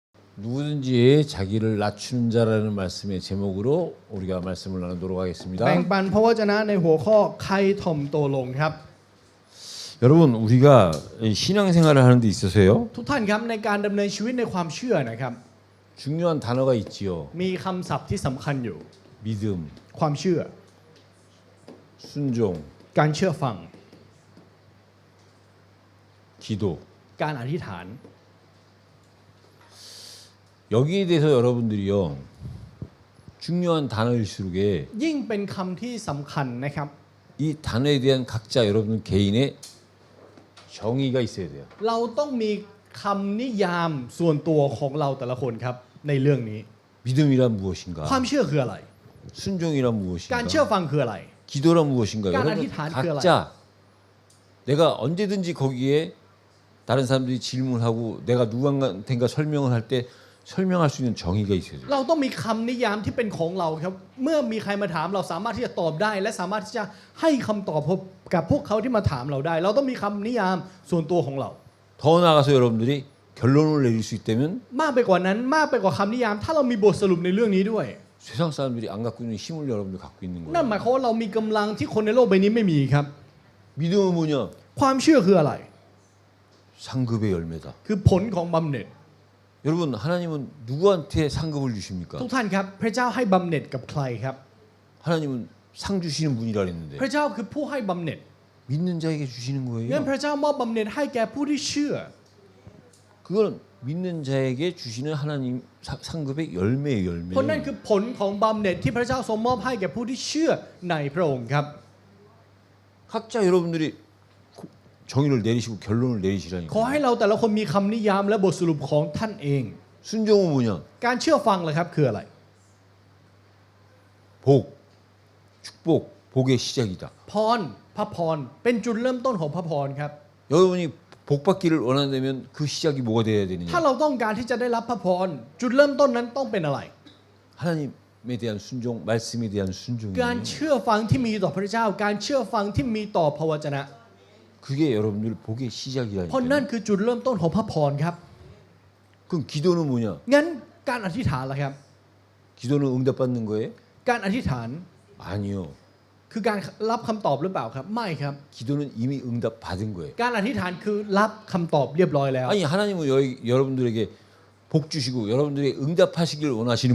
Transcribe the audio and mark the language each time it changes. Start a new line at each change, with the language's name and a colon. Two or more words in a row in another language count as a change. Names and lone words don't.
Korean: 누구든지 자기를 낮추는 자라는 말씀의 제목으로 우리가 말씀을 나누도록 하겠습니다.
Thai: แบ่งปันพระวจนะในหัวข้อใครถ่อมตัวลงครับ
Korean: 여러분 우리가 신앙생활을 하는 데 있어서요.
Thai: ทุกท่านครับในการดำเนินชีวิตในความเชื่อนะครับ
Korean: 중요한 단어가 있지요.
Thai: มีคำศัพท์ที่สำคัญอยู่
Korean: 믿음,
Thai: ความเชื่อ
Korean: 순종,
Thai: การเชื่อฟัง
Korean: 기도.
Thai: การอธิษฐาน
Korean: 여기에 대해서 여러분들이요. 중요한 단어일수록에
Thai: ยิ่งเป็นคำที่สำคัญนะครับ
Korean: 이 단어에 대한 각자 여러분 개인의 정의가 있어야 돼요.
Thai: เราต้องมีคำนิยามส่วนตัวของเราแต่ละคนครับในเรื่องนี้
Korean: 믿음이란 무엇인가?
Thai: ความเชื่อคืออะไร
Korean: 순종이란
Thai: การ
Korean: 무엇인가?
Thai: เชื่อฟังคืออะไร
Korean: 기도란 무엇인가? 그러니까 여러분 어디탄 각자 내가 언제든지 거기에 다른 사람들이 질문하고 내가 누구한테인가 설명을 할 때 설명할 수 있는 정의가 있어야 돼요.
Thai: เราต้องมีคำนิยามที่เป็นของเราครับเมื่อมีใครมาถามเราสามารถที่จะตอบได้ และสามารถที่จะให้คำตอบกับพวกเขาที่มาถามเราได้ เราต้องมีคำนิยามส่วนตัวของเรา
Korean: 더 나아가서 여러분들이 결론을 내릴 수 있다면
Thai: มากไปกว่านั้นมากไปกว่าคำนิยาม ถ้าเรามีบทสรุปในเรื่องนี้ด้วย
Korean: 세상 사람들이 안 갖고 있는 힘을 여러분들 갖고 있는
Thai: นั่นหมาย
Korean: 거예요.
Thai: ความว่าเรามีกำลังที่คนในโลกใบนี้ไม่มีครับ
Korean: 믿음은 뭐냐?
Thai: ความเชื่อคืออะไร
Korean: 상급의 열매다.
Thai: คือผลของบำเหน็จ
Korean: 여러분 하나님은 누구한테 상급을 주십니까?
Thai: ทุกท่านครับพระเจ้าให้บำเหน็จกับใครครับ
Korean: 하나님은 상 주시는 분이라 했는데
Thai: พระเจ้าคือผู้ให้บำเหน็จ
Korean: 믿는 자에게 주시는
Thai: งั้น
Korean: 거예요.
Thai: พระเจ้ามอบบำเหน็จให้แก่ผู้ที่เชื่อ
Korean: 그건 믿는 자에게 주시는 하나님 상급의 열매의
Thai: เพราะนั่น
Korean: 열매.
Thai: คือผลของบำเหน็จที่พระเจ้าทรงมอบให้แก่ผู้ที่เชื่อในพระองค์ครับ
Korean: 각자 여러분들이 정의를 내리시고 결론을
Thai: ขอ
Korean: 내리시라니까.
Thai: ให้เราแต่ละคนมีคำนิยามและบทสรุปของท่านเอง
Korean: 순종은 뭐냐?
Thai: การเชื่อฟังล่ะครับคืออะไร
Korean: 복, 축복, 복의 시작이다.
Thai: พรพระพรเป็นจุดเริ่มต้นของพระพรครับ
Korean: 여러분이 복 받기를 원한다면 그 시작이 뭐가 돼야
Thai: ถ้า
Korean: 되느냐?
Thai: เราต้องการที่จะได้รับพระพรจุดเริ่มต้นนั้นต้องเป็นอะไร
Korean: 하나님에 대한 순종, 말씀에 대한
Thai: การ
Korean: 순종이에요.
Thai: เชื่อฟังที่มีต่อพระเจ้า การเชื่อฟังที่มีต่อพระวจนะ
Korean: 그게 여러분들 복의
Thai: เพราะนั่น
Korean: 시작이라니까.
Thai: คือจุดเริ่มต้นของพระพรครับ
Korean: 그럼 기도는 뭐냐?
Thai: งั้นการอธิษฐานล่ะครับ
Korean: 기도는 응답받는 거예요?
Thai: การอธิษฐาน
Korean: 아니요.
Thai: คือการรับคำตอบหรือเปล่าครับ ไม่ครับ
Korean: 기도는 이미 응답 받은 거예요.
Thai: การอธิษฐานคือรับคำตอบเรียบร้อยแล้ว
Korean: 아니 하나님은 여러분들에게 복 주시고 여러분들이 응답하시길 원하시는